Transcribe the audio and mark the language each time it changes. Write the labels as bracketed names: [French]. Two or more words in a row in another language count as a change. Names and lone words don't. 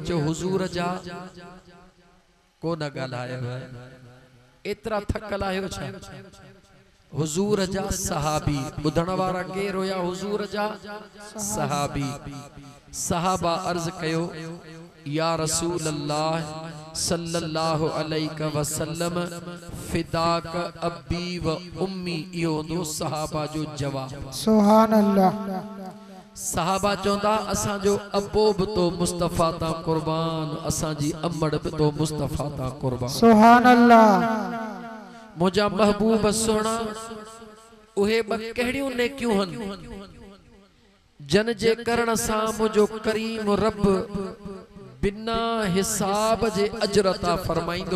[Sindhi] जो हुजूर जा कोन ॻाल्हायव, एतिरा थकल आहियो छा? हुजूर जा सहाबी। ॿुधण वारा केर हुया? हुजूर जा सहाबी। सहाबा अर्ज़ कयो, [Arabic] يا رسول الله صلى الله عليه وسلم فداك أبي وأمي. [Sindhi] इहो हूंदो सहाबा जो जवाब। [Arabic] سبحان الله. [Sindhi] सहाबा चवंदा, असांजो अबो बि तो मुस्तफ़ा तां कुर्बान, असांजी अमड़ बि तो मुस्तफ़ा तां कुर्बान। [Arabic] سبحان الله. [Sindhi] मुंहिंजा महबूब सोना, उहे ब कहिड़ियूं नेकियूं हन जन जे करण सां मुझो करीम रब बिना हिसाब जे अजर अता फरमाइंदो।